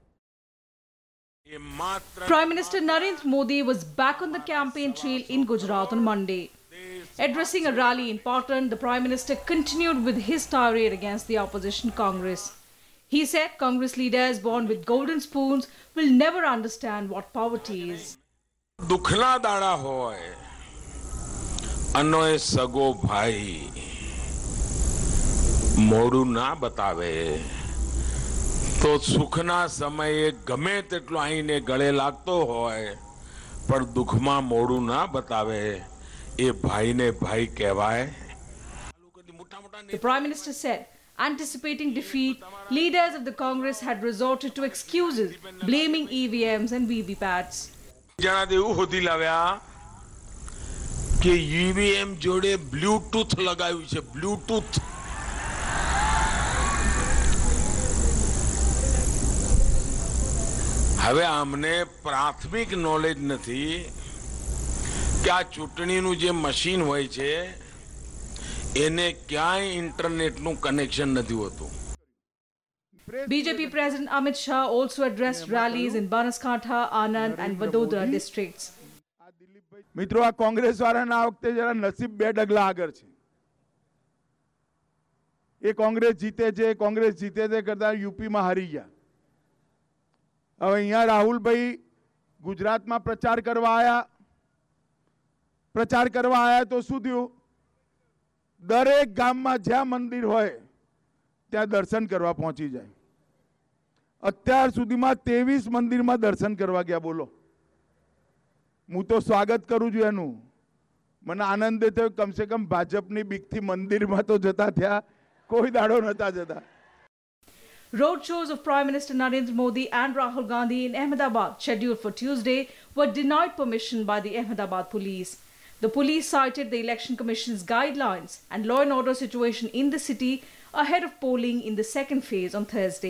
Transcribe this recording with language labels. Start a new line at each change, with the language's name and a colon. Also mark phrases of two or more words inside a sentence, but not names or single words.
English: Prime Minister Narendra Modi was back on the campaign trail in Gujarat on Monday. Addressing a rally in Patan, the Prime Minister continued with his tirade against the opposition Congress. He said Congress leaders born with golden spoons will never understand what poverty is.
Gujarati: દુખના દાડા હોય અનોય સગો ભાઈ મોઢું ના બતાવે તો સુખના સમય ગમે તેટલો આઈને ગળે લાગતો હોય પર દુખમાં મોઢું ના બતાવે એ ભાઈ ને ભાઈ કહેવાય.
English: The Prime Minister said, anticipating defeat, leaders of the Congress had resorted to excuses, blaming EVMs and VVPATs.
Gujarati: જના દેવ હોતી લાવ્યા કિ ઈવીએમ જોડે બ્લૂટૂથ લગાયું છે. ब्लूटूथ હવે અમને પ્રાથમિક નોલેજ નથી કે આ ચૂંટણીનું જે મશીન હોય છે એને ક્યાંય ઇન્ટરનેટનું કનેક્શન નથી હોતું.
English: BJP President Amit Shah also addressed rallies in Banaskantha, Anand and Vadodara districts.
Gujarati: મિત્રો, આ કોંગ્રેસ વાળાના આ વખતે જરા નસીબ બે ડગલા આગળ છે. એ કોંગ્રેસ જીતે છે કરતા યુપીમાં હારી ગયા. હવે અહીંયા રાહુલભાઈ ગુજરાતમાં પ્રચાર કરવા આવ્યા તો શું થયું? દરેક ગામમાં જ્યાં મંદિર હોય ત્યાં દર્શન કરવા પહોંચી જાય. અત્યાર સુધીમાં 23 મંદિરમાં દર્શન કરવા ગયા. બોલો, હું તો સ્વાગત કરું છું એનું. મને આનંદ થયો, કમસે કમ ભાજપની બીકથી મંદિરમાં તો જતા થયા, કોઈ દાડો નતા જતા.
English: Road shows of Prime Minister Narendra Modi and Rahul Gandhi in Ahmedabad, scheduled for Tuesday, were denied permission by the Ahmedabad police. The police cited the Election Commission's guidelines and law and order situation in the city ahead of polling in the second phase on Thursday.